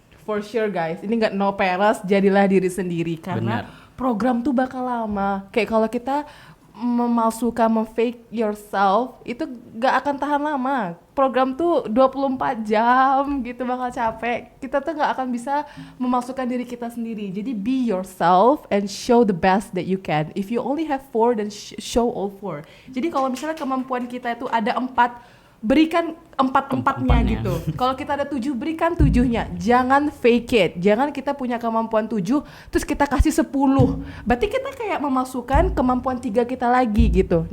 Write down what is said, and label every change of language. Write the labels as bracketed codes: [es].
[en] For sure guys, [id] ini nggak no peres, jadilah diri sendiri karena program tuh bakal lama. Kayak kalau kita memalsukan, memfake yourself itu gak akan tahan lama. Program tuh 24 jam gitu, bakal capek. Kita tuh gak akan bisa memalsukan diri kita sendiri. [en] Jadi be yourself and show the best that you can. If you only have 4 then show all 4. [id] Jadi kalau misalnya kemampuan kita itu ada 4, berikan 4-4-nya gitu. Kalau kita ada 7, berikan 7-nya. Jangan fake it. Jangan kita punya kemampuan 7 terus kita kasih 10. Berarti kita kayak memasukkan kemampuan 3 kita lagi gitu.